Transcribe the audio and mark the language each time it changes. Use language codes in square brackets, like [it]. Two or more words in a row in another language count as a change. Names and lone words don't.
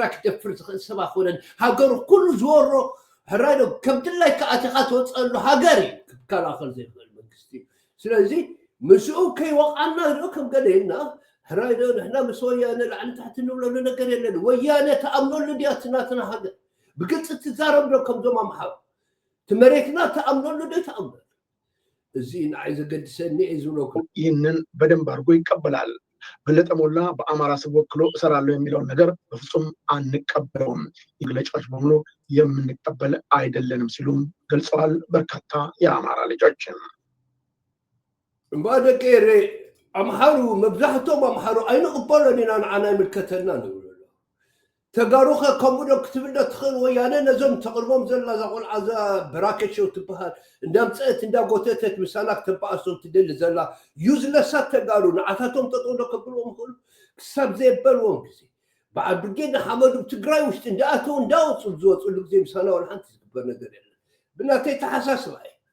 [ti] ክደፍር ዝኽእል ሰብ ኣይኮነን ሃገሩ ኩሉ ዝወሮ ሕራዶ ከም ድላይ ከኣቲኻ ትወፀሉ ሃገር እዩ ክከላኸል ዘይኽእል መንግስቲ ስለዚ ምስኡ ከይወቃና ዶ ከም ገለየና ሕራዶ ንሕና ምስ ወያነ ላዕሊ ታሕቲ ንብለሉ ነገር የለን ወያነ ተኣምነሉ ድያ ትናትና ሃገር ብግልፂ ትዛረብ ዶ ከምዞም ኣምሓሩ እቲ መሬትና ተኣምነሉ ዶ ተኣምነሉ እዚ ንዓይ ዘገድሰኒ እየ ዝብለኩም [am] ይህንን በደንብ አድርጎ ይቀበላል። በለጠ ሞላ በአማራ ስም ወክሎ እሰራለሁ የሚለውን ነገር በፍጹም አንቀበለውም፣ መግለጫዎች በሙሉ የምንቀበል አይደለንም ሲሉም ገልጸዋል። በርካታ የአማራ ልጆችን [ti] ባደቀሬ ኣምሓሩ መብዛሕቶም ኣምሓሩ ኣይንቕበሎን ኢና ንዓና ይምልከተና ንብሎ ተጋሩኸ ከምኡ ዶ ክትብል ዶ ትኽእል ወያነ ነዞም ተቕርቦም ዘላ እዛ ቆልዓ እዛ በራከት ሸው ትበሃል እንዳምፅአት እንዳጎተተት ምሳና ክተበኣሶ ትደሊ ዘላ ዩዝለሳት ተጋሩ ንዓታቶም ጠጠው ዶ ከብልዎም ክእሉ ክሳብ ዘየበልዎም ግዜ በዓል ብርጌድ ንሓመዱ ትግራይ ውሽጢ እንዳኣተው እንዳወፁ ዝወፅሉ ግዜ ምሳና ወላ ሓንቲ ዝግበር ነገር የለን ብናተይ ተሓሳስባ እየ